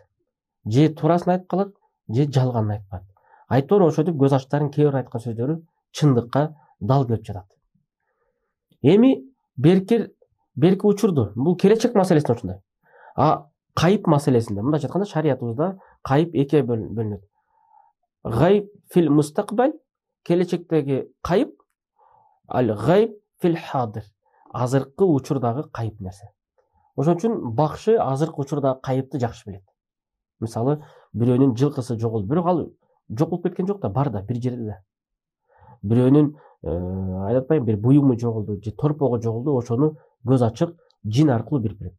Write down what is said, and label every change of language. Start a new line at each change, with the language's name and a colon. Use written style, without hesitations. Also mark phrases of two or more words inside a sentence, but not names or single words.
Kyrgyz: Же туурасын айтып калат, же жалганын айтып калат. Айтор ошентип көз ачтардын кээ бир айткан сөздөрү чындыкка дал келип жатат. Эми берки учурду, бул келечек маселесинде ушундай. Кайып маселесинде, мындайча айтканда шариятыбызда кайып экиге бөлүнөт.
Arabic: غيب في المستقبل,
Kyrgyz: келечектеги кайып,
Arabic: الغيب في الحاضر,
Kyrgyz: азыркы учурдагы кайып нерсе. Ошон үчүн бакшы азыркы учурдагы кайыпты жакшы билет. Мисалы, бирөөнүн жылкысы жоголду, бирок ал жоголуп кеткен жок да, бар да, бир жерде да. Бирөөнүн айтпайм, бир буюму жоголду, же торпогу жоголду, ошону көз ачык жин аркылуу билип берет.